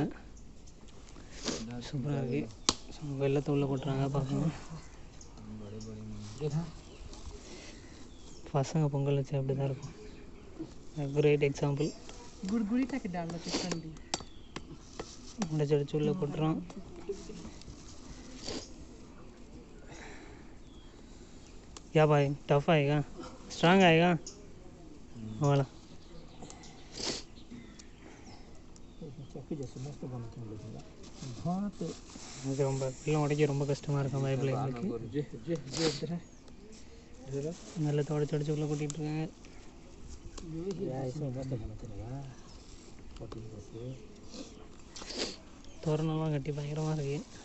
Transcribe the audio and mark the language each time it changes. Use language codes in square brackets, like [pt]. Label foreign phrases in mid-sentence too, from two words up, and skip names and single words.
[ta] சூப்பராக இருக்குது. ஸோ வெள்ளத்தை உள்ளே போட்டுறாங்க. பார்க்கணும் பசங்க பொங்கல் வச்சு அப்படி தான் இருக்கும். [en] great example. [ta] முடிச்சடிச்சு உள்ளே போட்டுறோம். [hi] क्या भाई टफ आएगा, स्ट्रांग आएगा वाला. [ta] எனக்கு ரொம்ப எல்லாம் உடைக்க ரொம்ப கஷ்டமாக இருக்கும் பைப்பில். எங்களுக்கு நல்லா உடச்சி உள்ளே கூட்டிகிட்ருக்காங்க. தோரணம்லாம் கட்டி பயங்கரமாக இருக்குது.